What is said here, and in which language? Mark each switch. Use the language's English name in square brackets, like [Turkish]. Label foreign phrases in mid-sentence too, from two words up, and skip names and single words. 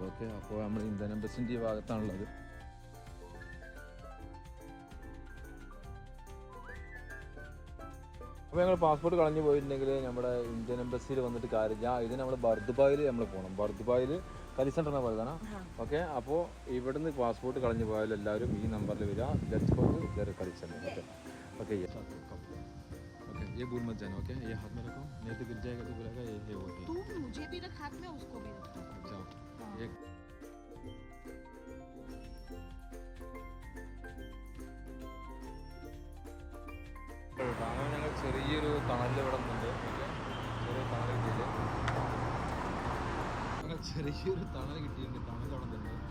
[Malayalam] ഓക്കെ, അപ്പോൾ നമ്മൾ ഇന്ത്യൻ എംബസിൻ്റെ ഈ ഭാഗത്താണുള്ളത്. അപ്പോൾ ഞങ്ങൾ പാസ്പോർട്ട് കളഞ്ഞു പോയിട്ടുണ്ടെങ്കിൽ നമ്മുടെ ഇന്ത്യൻ എംബസിയിൽ വന്നിട്ട് കാര്യമില്ല. ഇത് നമ്മൾ ബർദുബായിൽ നമ്മൾ പോകണം. ബർദുബായിൽ കലി സെൻ്റർ എന്നാ പോയതാണ്. ഓക്കെ, അപ്പോൾ ഇവിടുന്ന് പാസ്പോർട്ട് കളഞ്ഞു പോയാൽ എല്ലാവരും ഈ നമ്പറിൽ വരിക. [English] let's go to Kali Center. [Hindi] ओके ओके, ये भूल मत जाना. ओके, ये हाथ में रखो, नहीं तो गिर जाएगा. तो बोलेगा ये है वो है. तू मुझे भी रख हाथ में, उसको भी रख. जाओ. [Malayalam] एक ഞങ്ങൾ ചെറിയൊരു തണലിൽ ഇവിടെ നിന്നുണ്ട്. ചെറിയ തണൽ കിട്ടിയില്ല. ഞങ്ങൾ ചെറിയൊരു തണൽ കിട്ടിയിട്ടുണ്ട്. തണൽ അവിടെ നിന്നുണ്ട്.